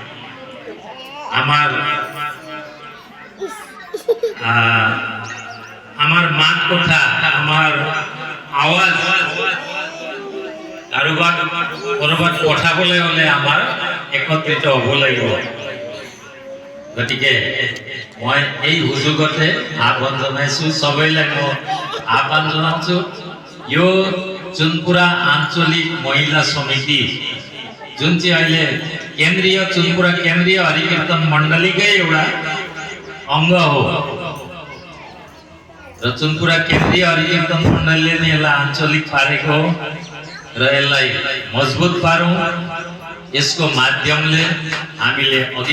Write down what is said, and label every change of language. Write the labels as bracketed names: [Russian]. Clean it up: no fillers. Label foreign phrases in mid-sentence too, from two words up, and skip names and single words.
[Assamese] আমাৰ মাত কথা আমাৰ আৱাজ কাৰোবাক ক'ৰবাত পঠাবলৈ হ'লে আমাৰ একত্ৰিত হ'ব লাগিব গতিকে মই এই সুযোগতে আহ্বান জনাইছোঁ সবৈলৈ মই আহ্বান জনাইছোঁ সোণপুৰা আঞ্চলিক মহিলা সমিতি [Nepali] जुन चाहिँ अहिले केन्द्रीय सोनपुरा केन्द्रीय हरिकीर्तन मण्डलीकै एउटा अङ्ग हो र सोनपुरा केन्द्रीय हरिकीर्तन मण्डलीले नै यसलाई आञ्चलिक पारेको हो र यसलाई मजबुत पारौँ यसको माध्यमले हामीले अघि